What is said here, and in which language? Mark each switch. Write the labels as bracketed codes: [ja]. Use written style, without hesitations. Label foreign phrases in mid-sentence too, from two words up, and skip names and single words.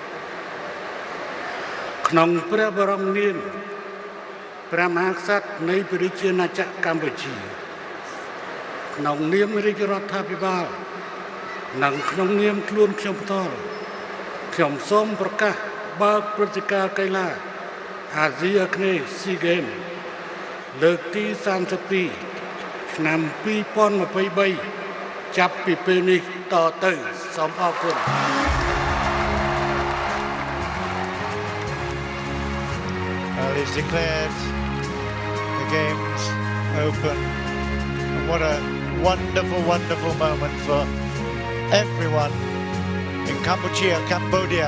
[km] ក្នុងព្រះបរមនាមព្រះមហាក្សត្រនៃព្រះរាជាណាចក្រកម្ពុជាក្នុងនាមរាជរដ្ឋាភិបាលនិងក្នុងនាមខ្លួនខ្ញុំផ្ទាល់ខ្ញុំសូមប្រកាសបើកព្រឹត្តិការណ៍កីឡាអាស៊ីអាគ្នេយ៍ SEA Games លើកទី32ឆ្នាំ2023ចាប់ពីពេលនេះតទៅសូមអរគុណ [en] Well, he's declared the games open. And what a wonderful, wonderful moment for everyone in Cambodia.